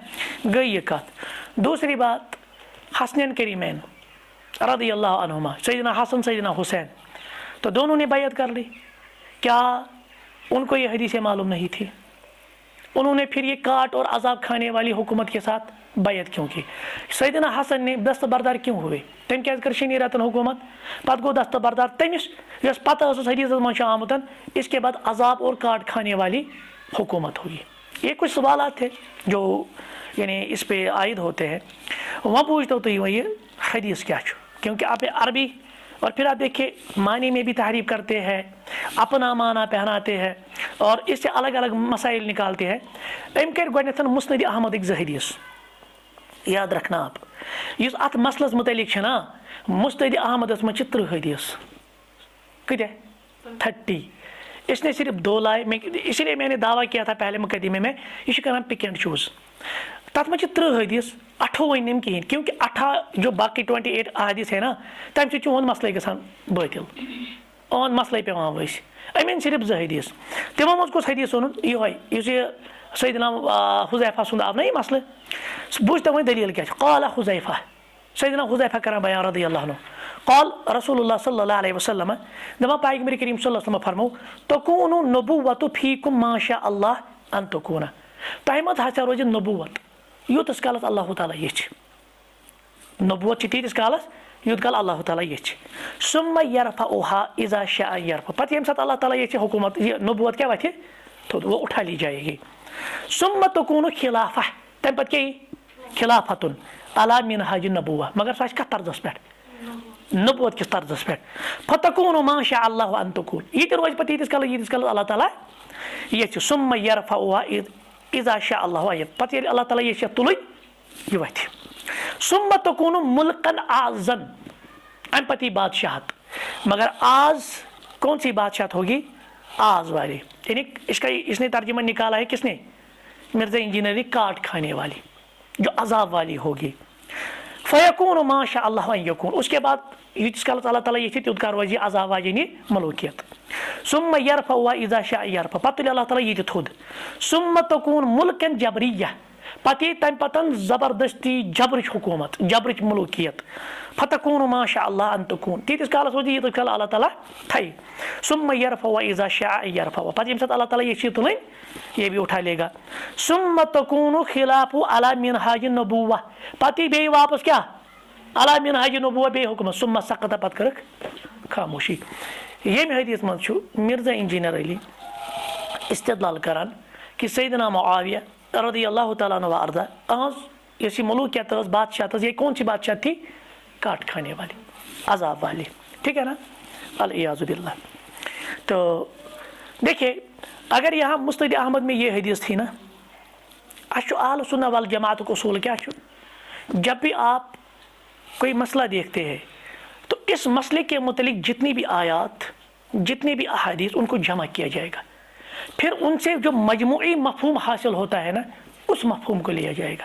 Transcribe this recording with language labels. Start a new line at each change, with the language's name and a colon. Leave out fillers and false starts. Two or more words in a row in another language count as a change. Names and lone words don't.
Urdu: گئی یہ بات دوسری بات حسنین کریمین رضی اللہ عنہما سیدنا حسن سیدنا حسین تو دونوں نے بیعت کر لی کیا ان کو یہ حدیثیں معلوم نہیں تھی انہوں نے پھر یہ کاٹ اور عذاب کھانے والی حکومت کے ساتھ بیعت کیوں کی سیدنا حسن نے دستبردار کیوں ہوئے
Kashmiri: تم کیٛازِ کٔر شنی رتن حکومت پتہٕ گوٚو دستبردار تٔمِس یۄس پتہ ٲسٕس حدیثس منٛز چھُ آمُت
Urdu: اس کے بعد عذاب اور کاٹ کھانے والی حکومت ہوئی یہ کچھ سوالات تھے جو یعنی اس پہ عائد ہوتے ہیں وہاں پوچھتا ہوں تو یہ حدیث کیا چھو کیونکہ آپ عربی اور پھر آپ دیکھیے معنی میں بھی تحریف کرتے ہیں, اپنا معنی پہناتے ہیں اور اس سے الگ الگ مسائل نکالتے ہیں.
Kashmiri: ام کر گۄڈنیتھ مسند احمد ذ حدیث
Urdu: یاد رکھنا آپ
Kashmiri: اس ات مسلس متعلق نا مستد احمدس من 30 حدیث کتنے 30.
Urdu: اس نے صرف 2 لائے, اسی لیے میں نے دعویٰ کیا تھا پہلے مقدمے میں یہ کران
English: pick and choose.
Kashmiri: تر من 30 حدیث 28 نم کہین کیونکہ 18 جو باقی 28 احادیث ہے نا تمہ سۭتۍ چھُ اون مسئلے گژھان باطل, اون مسئلے پیوان ؤسۍ. امین صرف 2 حدیث تمو منٛز کُس حدیث اوٚنُن یِہوے یُس یہِ سیدنا حذیفہ سُنٛد آو نا یہِ مسلہٕ بوٗزۍ تو وۄنۍ دلیٖل کیٛاہ چھِ.
Arabic: قال حذیفہ
Kashmiri: سیدنا حذیفہ کران بیان رضی اللہ عنہ
Arabic: قال رسول اللہ صلی اللہ علیہ وسلم
Kashmiri: دپان پیغمبر کریم صلی اللہ علیہ وسلم فرمو
Arabic: تکون نبوۃ فیکم ما شاء اللہ ان تکون
Kashmiri: تۄہہِ منٛز ہسا روزِ نبوت یوٗتاہ کالس اللہ تعالیٰ یژھِ. نبوت چھِ تیٖتِس کالس یوٗت کال اللہ تعالیٰ یژھِ.
Arabic: ثم یرفعها اذا شاء یرفع
Kashmiri: پتہٕ ییٚمہِ ساتہٕ اللہ تعالیٰ یژھِ حکومت یہ نبوت کیٛاہ وتھِ تھوٚد
Urdu: وہ اٹھا لی جائے گی.
Arabic: ثم تکون خلافہ
Kashmiri: تمہِ پتہٕ کیٛاہ یی خلافتن
Arabic: علی منہاج النبوہ
Kashmiri: مگر سُہ آسہِ کتھ طرزس پٮ۪ٹھ نبوت کس طرزس پٮ۪ٹھ.
Arabic: فتکون ما شاء اللہ ان تکون
Kashmiri: یہ تہِ روزِ پتہٕ ییٖتِس کالس اللہ تعالیٰ یژھِ.
Arabic: ثم یرفعها اذا شاء اللہ
Kashmiri: پتہٕ ییٚلہِ اللہ تعالیٰ یژھِ تُلٕنۍ یہ وتھِ.
Arabic: ثم تکون ملکن اعظن
Kashmiri: ام پتہٕ یی
Urdu: بادشاہت مگر آز کون سی بادشاہت ہوگی آز والی یعنی اس نے ترجمہ نکالا ہے کس نے مرزا انجینئر نے کاٹ کھانے والی جو عذاب والی ہوگی.
Arabic: فیکون ما شاء اللہ ان یکون
Urdu: اس کے بعد
Kashmiri: ییٖتِس کالس اللہ تعالیٰ یژھِ تیوٗت کال روزِ عذاب واجیٚنہِ ملوٗکیت.
Arabic: ثم یرفعها اذا شاء یرفع
Kashmiri: پتہٕ تُلہِ اللہ تعالیٰ یہِ تہِ تھوٚد.
Arabic: ثم تکون ملکن جبریہ
Kashmiri: پتہٕ یی تمہِ پتن زبردستی جبرٕچ حکومت جبرٕچ ملوٗکیت.
Arabic: فتکون ما شاء اللہ ان تکون
Kashmiri: تیٖتِس کالس روزِ ییٖتِس کال اللہ تعالیٰ تھایہِ.
Arabic: ثم یرفعها اذا شاء یرفع
Kashmiri: پتہٕ ییٚمہِ ساتہٕ اللہ تعالیٰ یژھِ تُلٕنۍ
Urdu: یہ بھی اٹھا لے گا.
Arabic: ثم تکون خلاف علی منہاج النبوہ
Kashmiri: پتہٕ یی بیٚیہِ واپس کیٛاہ
Arabic: علی منہاج النبوہ
Kashmiri: بیٚیہِ حکومت.
Arabic: ثم سقط
Kashmiri: پتہٕ کٔرٕکھ خاموشی. ییٚمہِ حدیث منٛز چھُ مرزا انجینئر علی استدلال کران کہ سیدنا معاویہ رضی اللہ تعالیٰ عنہ وارضا اہذ یۄس یہِ ملوٗکیت ٲس بادشاہت ٲس
Urdu: یہ کون سی بادشاہت تھی کاٹ کھانے والی عذاب والی. ٹھیک ہے نا العیاذ باللہ. تو دیکھیے اگر یہاں مستد احمد میں یہ حدیث تھی نا اچھا اہل سنہ والجماعت
Kashmiri: کو اصول کیا چھو
Urdu: جب بھی آپ کوئی مسئلہ دیکھتے ہیں تو اس مسئلے کے متعلق جتنی بھی آیات جتنی بھی احادیث ان کو جمع کیا جائے گا, پھر ان سے جو مجموعی مفہوم حاصل ہوتا ہے نا اس مفہوم کو لیا جائے گا.